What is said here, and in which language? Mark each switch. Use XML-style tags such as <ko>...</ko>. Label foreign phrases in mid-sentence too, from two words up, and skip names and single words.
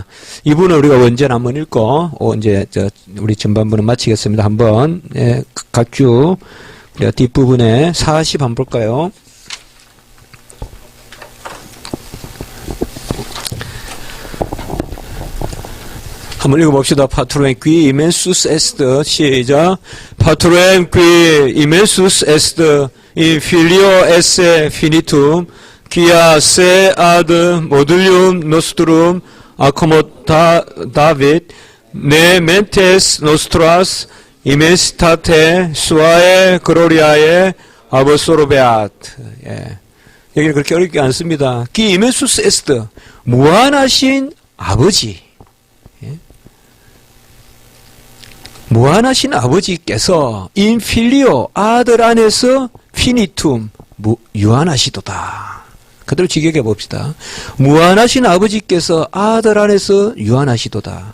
<ko>이 부분은 우리가 원전 한번 읽고 이제 우리 전반부는 마치겠습니다. 한번 각주 뒷부분에 40 한번 볼까요? 한번 읽어봅시다.</ko> <la>파트로엔 qui immensus est.</la> <ko>시작.</ko> <la>파트로엔 qui immensus est in filio esse finitum quia se ad modulium nostrum accommodavet ne mentes nostras immensitate suae gloriae absorbeat.</la> <ko>예. 여기는 그렇게 어렵지 않습니다.</ko> <la>qui immensus est.</la> <ko>무한하신 아버지. 무한하신 아버지께서</ko> <la>in filio</la> <ko>아들 안에서 피니툼 유한하시도다. 그대로 직역해 봅시다. 무한하신 아버지께서 아들 안에서 유한하시도다.</ko>